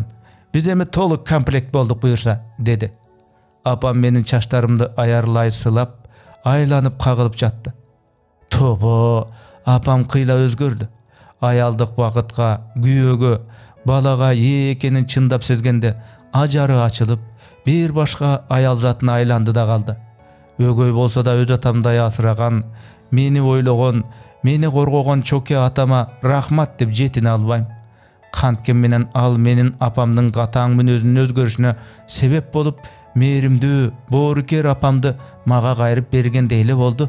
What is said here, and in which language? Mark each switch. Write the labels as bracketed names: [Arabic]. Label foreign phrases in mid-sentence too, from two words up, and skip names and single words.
[Kyrgyz] Биз эми толук комплект болдук буюрса" деди. Апам менин чачтарымды аярлай сылап, айланып кагылып жатты. Тобо, апам кыйла өзгөрдү. Аялдык бакытка, күйөөгө, балага ээ экенин чындап сезгенде ажары ачылып, бир башка аял затына айланды да калды. Өгөй болсо да өз атамдай асыраган, мени ойлогон, мени коргогон чоке атама рахмат деп жетине албайм. Канткен менен ал менин апамдын катаң мүнөзүнүн өзгөрүшүнө себеп болуп, мээримдүү, боорукер апамды мага кайрып берген дейле болду.